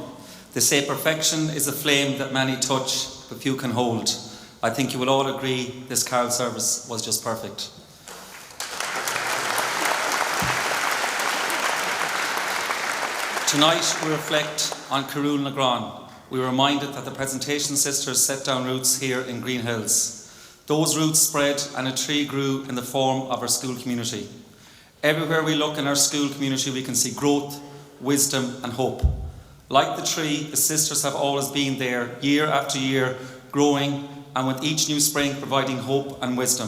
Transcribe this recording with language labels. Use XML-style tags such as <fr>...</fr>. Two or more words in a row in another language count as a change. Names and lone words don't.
<en>They say perfection is a flame that many touch but few can hold. I think you will all agree this carol service was just perfect. Tonight we reflect on Carúil na gCrann. We were reminded that the presentation sisters set down roots here in Greenhills. Those roots spread and a tree grew in the form of our school community. Everywhere we look in our school community we can see growth, wisdom and hope. Like the tree, the sisters have always been there year after year, growing and with each new spring providing hope and wisdom.</en>